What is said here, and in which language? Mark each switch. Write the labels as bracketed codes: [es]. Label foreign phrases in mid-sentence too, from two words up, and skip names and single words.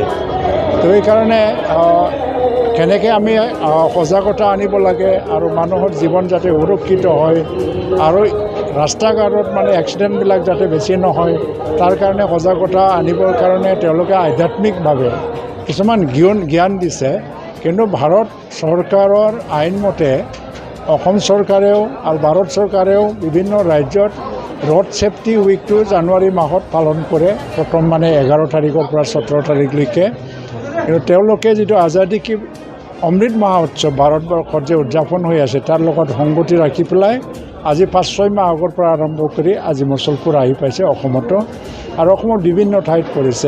[as] তো এইকাৰণে কেনেকৈ আমি সজাগতা আনিব লাগে আৰু মানুহৰ জীৱন যাতে সুৰক্ষিত হয় আৰু ৰাস্তা ঘাটত মানে এক্সিডেণ্টবিলাক যাতে বেছি নহয় তাৰ কাৰণে সজাগতা আনিবৰ কাৰণে তেওঁলোকে আধ্যাত্মিকভাৱে কিছুমান জ্ঞান দিছে। কিন্তু ভাৰত চৰকাৰৰ আইনমতে অসম চৰকাৰেও আৰু ভাৰত চৰকাৰেও বিভিন্ন ৰাজ্যত [en] road safety weekটো [as] জানুৱাৰী মাহত পালন কৰে। প্ৰথম মানে 11 তাৰিখৰ পৰা 17 তাৰিখলৈকে। কিন্তু তেওঁলোকে যিটো আজাদী কি অমৃত মহোৎসৱ ভাৰতবৰ্ষত যে উদযাপন হৈ আছে তাৰ লগত সংগতি ৰাখি পেলাই আজি 5-6 মাহ আগৰ পৰা আৰম্ভ কৰি আজি মুছলপুৰ আহি পাইছে অসমতো আৰু অসমৰ বিভিন্ন ঠাইত কৰিছে।